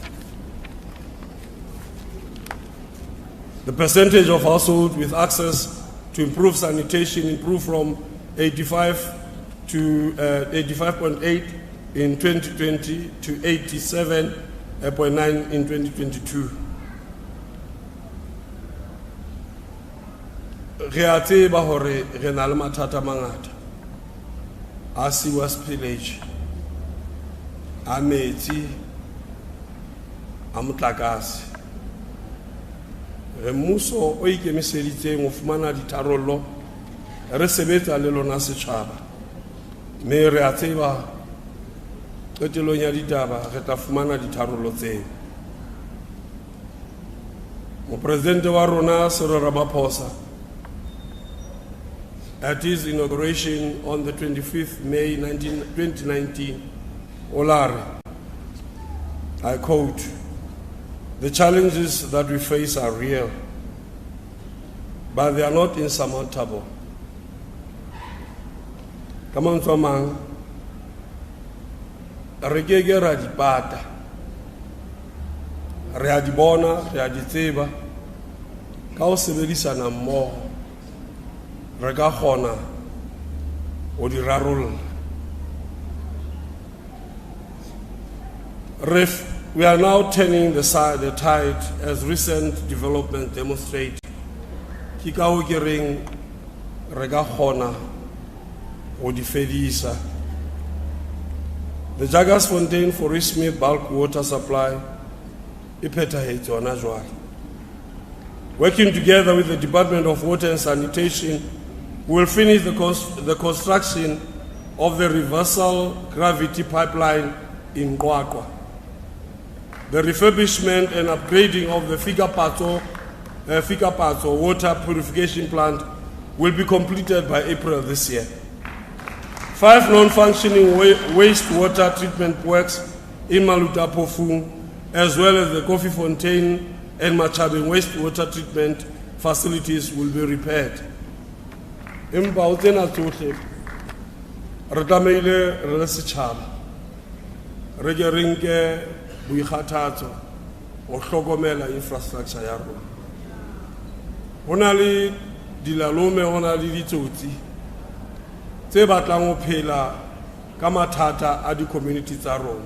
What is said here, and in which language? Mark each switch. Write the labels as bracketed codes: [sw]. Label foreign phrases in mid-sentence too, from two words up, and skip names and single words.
[en] The percentage of households with access to improved sanitation improved from 85 to 85.8 in 2020 to 87.9 in 2022. [st] Re a tseba hore re na le mathata mangata a [en] sewer spillage, [st] a metsi, a motlakase. Re mmuso o ikemiseditseng ho fumana ditharollo re sebetsa le lona setjhaba, mme re a tseba qetelong ya ditaba re tla fumana ditharollo tseo. Mopresidente wa rona Cyril Ramaphosa, [en] at his inauguration on the 25th May 2019, Olare, I quote, "The challenges that we face are real, but they are not insurmountable." Come on, [st] Tomang. Re keke ra di pata, re a di bona, re a di tseba, ka ho sebedisana mmoho re ka kgona ho di rarolla. [en] We are now turning the tide as recent development demonstrate. [st] Ke ka ho ke reng re ka kgona ho di fedisa. [en] The Jagersfontein Forest Smith bulk water supply [st] e phethahetse hona jwale. [en] Working together with the Department of Water and Sanitation, we will finish the construction of the reversal gravity pipeline in Qwaqwa. The refurbishment and upgrading of the Fikapatso water purification plant will be completed by April this year. 5 non-functioning wastewater treatment works in Malutapofung, as well as the Koffiefontein and Machabeng wastewater treatment facilities will be repaired. [st] Empa o tsena tsohle re tlameile re le setjhaba re ke re nke boikgathatso ho hlokomela infrastructure ya rona. Ho na le dilalome, ho na le ditsotsi tse batlang ho phela ka mathata a di-community tsa rona.